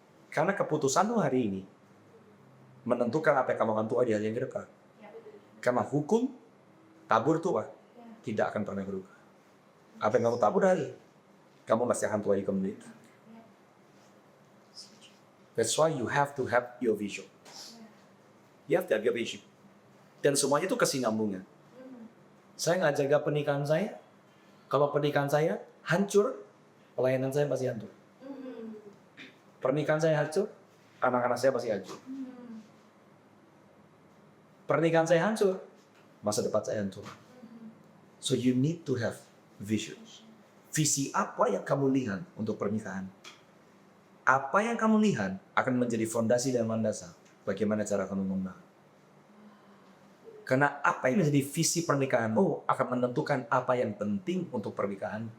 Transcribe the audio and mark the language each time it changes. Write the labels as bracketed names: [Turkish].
[Indonesian] Karena keputusanmu hari ini menentukan apa yang kamu akan tua di hari yang ke depan. Karena hukum tabur tua tidak akan pernah berubah. Apa yang kamu tabur hari, kamu masih akan tua di kemudian. [English] That's why you have to have your vision. You have to have your vision. [Indonesian] Dan semuanya itu kesinambungan. Saya nggak jaga pernikahan saya. Kalau pernikahan saya hancur, pelayanan saya pasti hancur. Pernikahan saya hancur, anak-anak saya pasti hancur. Pernikahan saya hancur, masa depan saya hancur. [English] So you need to have vision. [Indonesian] Visi apa yang kamu lihat untuk pernikahan? Apa yang kamu lihat akan menjadi fondasi dan landasan bagaimana cara kamu membangun. Karena apa yang menjadi visi pernikahanmu akan menentukan apa yang penting untuk pernikahan.